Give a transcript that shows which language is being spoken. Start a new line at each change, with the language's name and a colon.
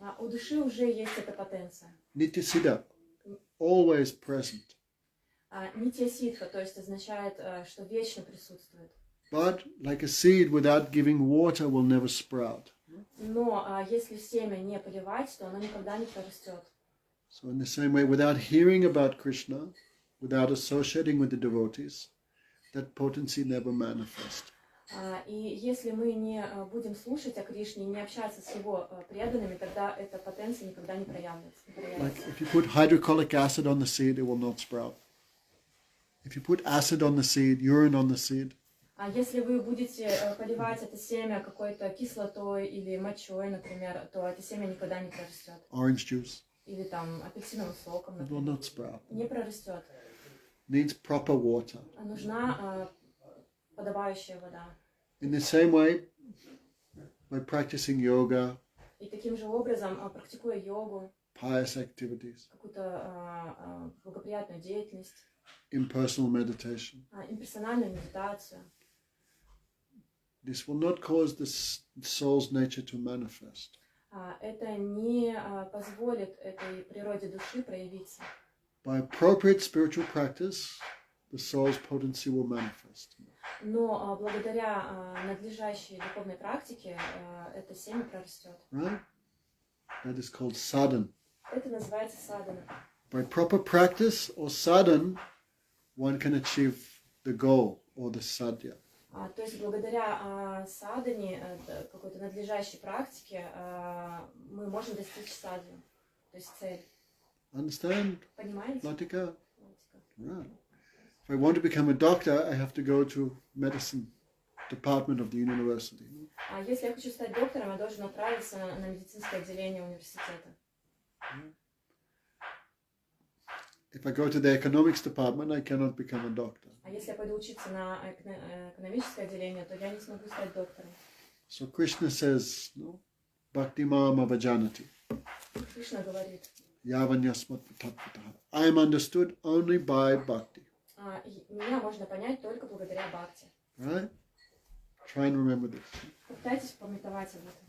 Russian: У души уже есть эта потенция.
English: Nitya Siddha, always present.
Russian: Нитья ситха, то есть означает, что вечно присутствует.
English: But like a seed without giving water will never sprout.
Russian: Но если семя не поливать, то оно никогда не прорастет.
English: So in the same way, without hearing about Krishna, without associating with the devotees, that potency never manifests.
Russian: И если мы не будем слушать о Кришне, не общаться с его преданными, тогда эта потенция никогда не проявится.
English: Like if you put hydrochloric acid on the seed, it will not sprout. If you put acid on the seed, urine on the seed,
Russian: А если вы будете поливать это семя какой-то кислотой или мочой, например, то это семя никогда не прорастет.
English: orange juice,
Russian: Или там апельсиновым соком,
English: it will
Russian: например.
English: not sprout.
Russian: Не прорастет.
English: Needs proper water.
Russian: Нужна подобающая вода.
English: In the same way, by practicing yoga,
Russian: И таким же образом, практикуя йогу,
English: pious activities,
Russian: какую-то благоприятную деятельность,
English: impersonal meditation,
Russian: имперсональную медитацию,
English: this will not cause the soul's nature to manifest.
Russian: это не позволит этой природе души проявиться.
English: By appropriate spiritual practice, the soul's potency will manifest.
Russian: Но благодаря надлежащей духовной практике это семя прорастет.
English: Right? That is called sadhana.
Russian: Это называется садхана.
English: By proper practice or sadhana, one can achieve the goal or the sadhya.
Russian: То есть благодаря садхане, какой-то надлежащей практике, мы можем достичь садхи, то есть цель.
English: Understand?
Russian: Понимаете?
English: Latika? Right. If I want to become a doctor, I have to go to medicine department of the university.
Russian: Если я хочу стать доктором, я должен отправиться на медицинское отделение университета.
English: If I go to the economics department, I cannot become a doctor.
Russian: А если я пойду учиться на экономическое отделение, то я не смогу стать доктором.
English: So Krishna says, no,
Sanskrit: Bhakti Mam Avajanati.
Russian: Кришна говорит,
Sanskrit: Yavanyasmat Tattvataha.
English: I am understood only by bhakti.
Russian: меня можно понять только благодаря бхакти.
English: Right? Try and remember this.
Russian: Попытайтесь памятовать об этом.